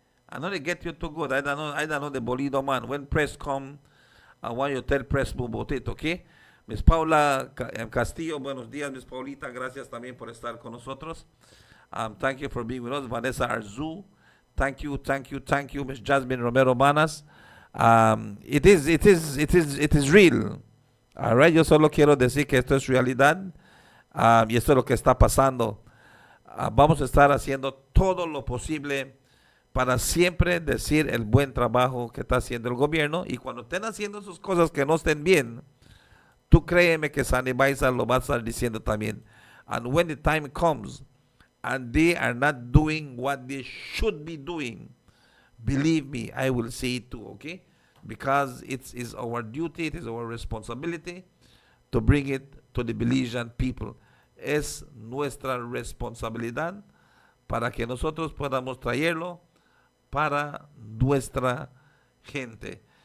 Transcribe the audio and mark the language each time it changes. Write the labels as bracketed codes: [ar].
[en] I know they get you too good. I don't know the Bolido man. When press come, I want you to tell press about it, okay? [es] Miss Paula Castillo, buenos días, Miss Paulita. Gracias también por estar con nosotros. [en] Thank you for being with us. Vanessa Arzu. Thank you, Miss Jasmine Romero Manas. It is real. All right, [es] yo solo quiero decir que esto es realidad. Y esto es lo que está pasando. Vamos a estar haciendo todo lo posible para siempre decir el buen trabajo que está haciendo el gobierno. Y cuando estén haciendo sus cosas que no estén bien, tú créeme que Sandy Baiza lo va a estar diciendo también. [en] And when the time comes and they are not doing what they should be doing, believe me, I will say it too, okay? Because it is our duty, it is our responsibility to bring it to the Belizean people. [es] Es nuestra responsabilidad para que nosotros podamos traerlo para nuestra gente.